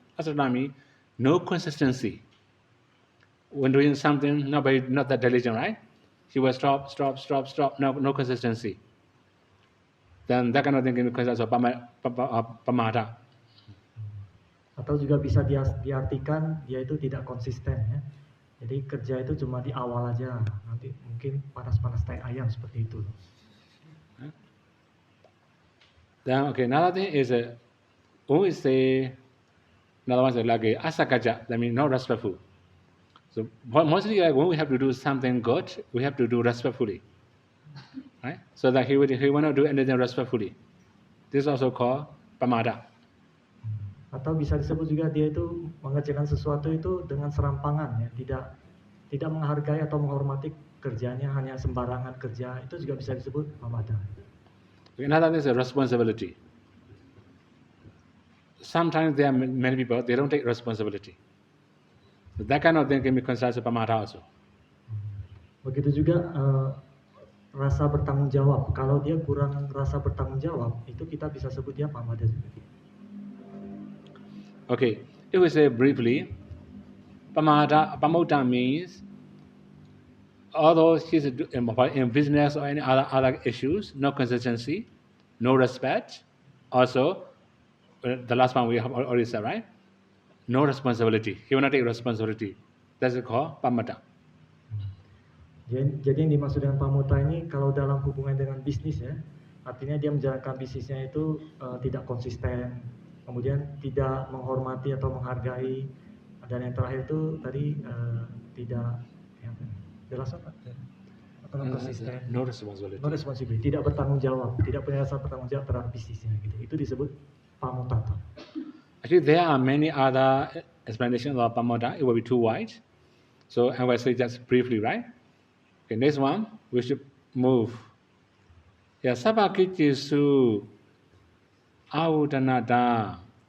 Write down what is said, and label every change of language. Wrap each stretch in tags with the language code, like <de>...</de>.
<en>Asatata means no consistency. When doing something, not that diligent, right? He will stop, no consistency. Then that kind of thing can be considered as pamada.</en> <id>Atau juga bisa diartikan dia itu tidak konsisten ya. Jadi kerja itu cuma di awal aja, nanti mungkin panas-panas tai ayam seperti itu.</id> <en>Then okay, another thing is when we say another one is like asakaja, that means not respectful. So mostly when we have to do something good, we have to do respectfully, right? So that he will not do anything respectfully. This is also called pamada.</en> <id>Atau bisa disebut juga dia itu mengerjakan sesuatu itu dengan serampangan ya, tidak menghargai atau menghormati kerjanya, hanya sembarangan kerja, itu juga bisa disebut pamada.</id> <en>Another thing is responsibility. Sometimes there are many people, they don't take responsibility. So that kind of thing can be considered as pamada also.</en> <id>Begitu juga rasa bertanggung jawab. Kalau dia kurang rasa bertanggung jawab, itu kita bisa sebut dia pamada juga.</id> <en>Okay, if we say briefly, pamada means although he's in business or any other issues, no consistency, no respect. Also, the last one we have already said, right? No responsibility. He will not take responsibility. That's called pamada.</en> <id>Jadi yang dimaksud dengan pamuta ini kalau dalam hubungan dengan bisnis ya, artinya dia menjalankan bisnisnya itu tidak konsisten, kemudian tidak menghormati atau menghargai, dan yang terakhir itu tadi tidak jelas apa? Konsisten.</id> <en>No responsibility. No responsibility.</en> <id>Tidak bertanggung jawab, tidak punya rasa bertanggung jawab terhadap bisnisnya gitu. Itu disebut pamutata.</id> <en>Actually, there are many other explanations of pamada. It will be too wide. So I will say just briefly, right? Okay, next one, we should move. Yeah, sabakijisu audanada.</en>